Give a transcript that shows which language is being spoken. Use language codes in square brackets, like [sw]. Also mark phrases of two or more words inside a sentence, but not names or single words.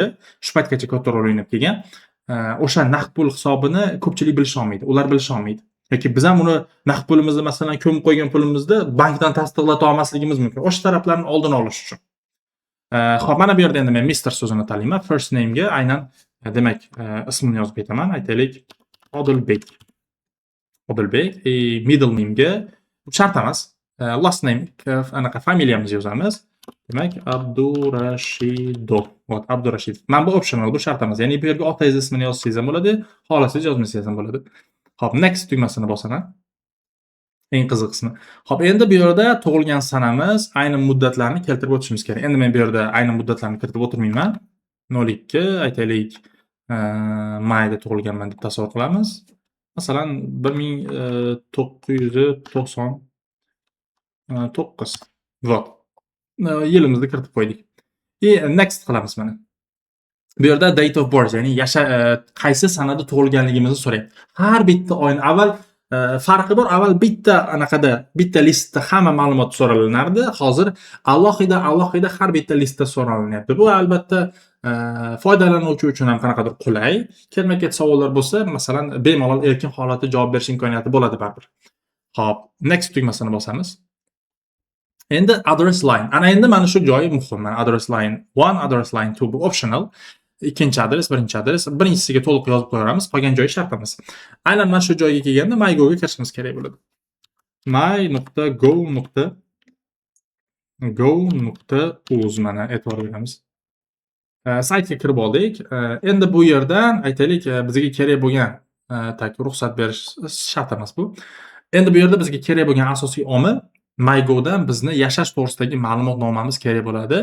[uz] Shu paytgacha katta rol o'ynab kelgan. O'sha naqd pul hisobini ko'pchilik bilisha olmaydi. Ular bilisha olmaydi. Yoki biz ham uni naqd pulimizni masalan ko'mib qo'ygan pulimizni bankdan tasdiqlata olmasligimiz mumkin. O'sha taraflarni oldini olish uchun. Xo'p, mana bu yerda endi men Mr so'zini tanlayman. [en] First name [uz] ga aynan demak ismini yozib ketaman. Aytaylik Odilbek. Odilbek. [en] Middle name [uz] ga shart emas. [en] Last name [uz] anaqa familiyamizni yozamiz. Demak Abdurashidov. Vot, Abdurashidov. Men bu optional, bu shart emas. Ya'ni bu yerga otangiz ismini yozsangiz ham bo'ladi, xolasangiz yozmasangiz ham bo'ladi. Hop, next tugmasini bosaman. Eng qiziq qismi. Hop, endi bu yerda tug'ilgan sanamiz, aynan muddatlarni keltirib o'tishimiz kerak. Endi men bu yerda aynan muddatlarni kiritib o'tirmayman. 02 aytaylik mayda tug'ilganman deb tasavvur qilamiz. Masalan 1999. Vot. Yilimizni kiritib qo'ydik. Next qilamiz mana. Bu yerda [en] date of birth, [uz] ya'ni qaysi sanada tug'ilganligimizni so'raydi. Har bitta oyni avval farqi bor. Avval bitta listda hamma ma'lumot so'ralinardi. Hozir alohida har bitta listda so'ralinyapti. Bu albatta foydalanuvchi uchun ham qanaqadir qulay. Kelma-ket savollar bo'lsa, masalan, bemalol erkin holatda javob berish imkoniyati bo'ladi baribir. Xo'p, next tugmasini bosamiz. Endi [en] address line. [uz] Ana endi mana shu joyi muhim. [en] Address line 1, address line 2 bu optional. [uz] Ikkinchi adres, birinchi adres. Birinchisiga to'liq yozib qo'yamiz, qolgan joyi shart emas. Aynan mana shu joyga kelganda MyGo ga kirishimiz kerak bo'ladi. my.go.uz mana e'tibor beramiz. Saytga kirib oldik. Endi bu yerdan aytaylik bizga kerak bo'lgan ruxsat berish shart emas bu. Endi bu yerda bizga kerak bo'lgan asosiy omil MyGo dan bizni yashash to'g'risidagi ma'lumotnomamiz kerak bo'ladi.